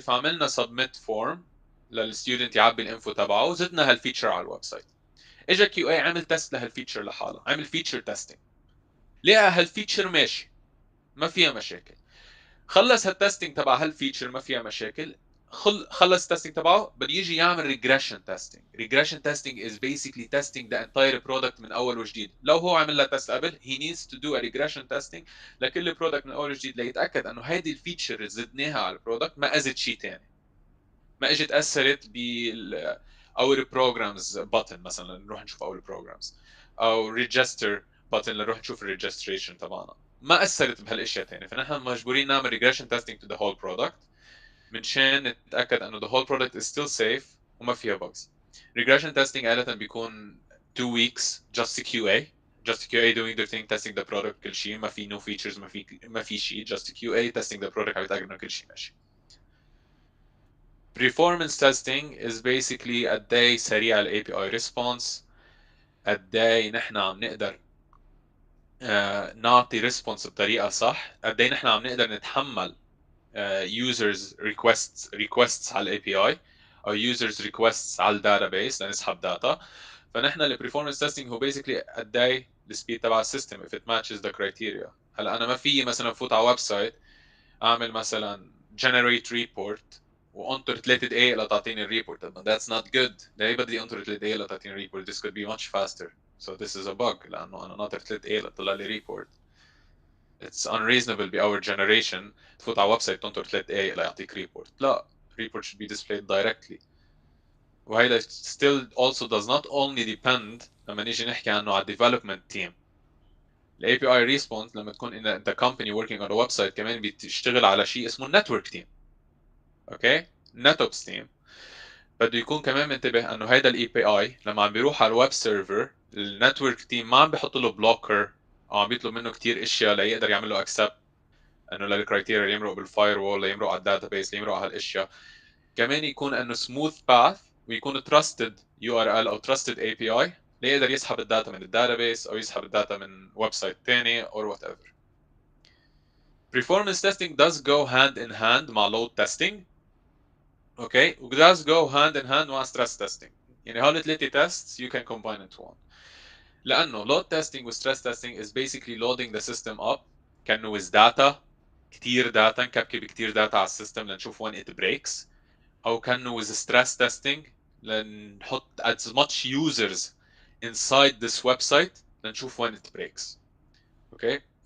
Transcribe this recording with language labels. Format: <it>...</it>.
<ar>فعملنا submit form للستودنت يعبي الانفو تبعه وزدنا هالفيتشر على الويب سايت. اجى كيو اي عمل تيست لهالفيتشر لحالها، عمل فيتشر تيستينج، لقى هالفيتشر ماشي ما فيها مشاكل. خلص هالتستنج تبع هالفيتشر ما فيها مشاكل. خلص التستنج تبعه بده يجي يعمل ريجريشن تيستينج.</ar> <en>regression testing is basically testing the entire product</en> <ar>من اول وجديد. لو هو عمل لها تيست قبل</ar> <en>he needs to do a regression testing</en> <ar>لكل برودكت من اول وجديد ليتاكد انه هذه الفيتشر اللي زدناها على البرودكت ما اذت شيء ثاني، ما اجت اثرت بال اور بروجرامز بutton مثلا نروح نشوف اور بروجرامز، او ريجستر بutton لنروح نشوف الريجستريشن تبعنا، ما اثرت بهالاشياء ثانيه. فنحن مجبورين نعمل ريجريشن تيستينج تو ذا هول برودكت منشان نتاكد انه</ar> <en>the whole product is still safe</en> <ar>وما فيها bugs.</ar> <en>regression testing</en> <ar>عاده بيكون</ar> <en>2 weeks just QA. just QA doing their thing testing the product كل شيء، ما في no features،</en> <ar>ما في شيء،</ar> <en>just QA testing the product عم يتاكد انه كل شيء ماشي. performance testing is basically</en> <ar>قد ايه سريع ال API response، قد ايه نحن عم نقدر نعطي ريسبونس بطريقه صح، قد ايه نحن عم نقدر نتحمل users requests على الاي بي اي او users requests على الداتابيس لنسحب داتا. فنحن البرفورمانس تيستينج هو بيسكلي قد ايه السبيد تبع السيستم</ar> <en>if it matches the criteria.</en> <ar>هلا انا ما في مثلا فوت على ويب سايت اعمل مثلا generate report وانطر 3 دقائق لتعطيني الريبورت.</ar> <en>that's not good.</en> <ar>ليه بدي انطر 3 دقائق لتعطيني الريبورت؟</ar> <en>this could be much faster. so this is a bug</en> <ar>لانه انا ناطر 3 دقائق لتطلع لي ريبورت.</ar> <en>it's unreasonable our generation</en> <ar>تفوت على ويب سايت تنطر 3 دقائق ليعطيك ريبورت.</ar> <en>لا. report should be displayed directly.</en> <ar>وهيدا</ar> <en>still also does not only depend</en> <ar>لما نيجي نحكي عنه على development team.</ar> <en>ال API response لما تكون in the company working on a website</en> <ar>كمان بتشتغل على شيء اسمه</ar> <en>network team. Okay.</en> <ar>netops team بده يكون كمان منتبه انه هيدا الاي بي اي لما عم بيروح على الويب سيرفر النتورك تيم ما عم بيحط له بلوكر او عم بيطلب منه كثير اشياء ليقدر يعمل له اكسبت انه للكرايتيريا اللي يمرق بالفاير وول، ليمرق على الداتابيس، ليمرق على هالاشياء. كمان يكون انه سموث باث ويكون تراستد يو ار ال او تراستد اي بي اي ليقدر يسحب الداتا من الداتابيس او يسحب الداتا من ويب سايت ثاني</ar> <en>or whatever. Performance testing does go hand in hand مع load testing. Okay. و does go hand in hand مع stress testing.</en> <ar>يعني هول الثلاثه</ar> <en>tests you can combine into one. لانه load testing و stress testing is basically loading the system up كانه with data كتير data,</en> <ar>نكبكب كتير داتا على السيستم لنشوف</ar> <en>when it breaks، او كانه with stress testing لنحط as much users inside this website لنشوف when it breaks. okay.</en>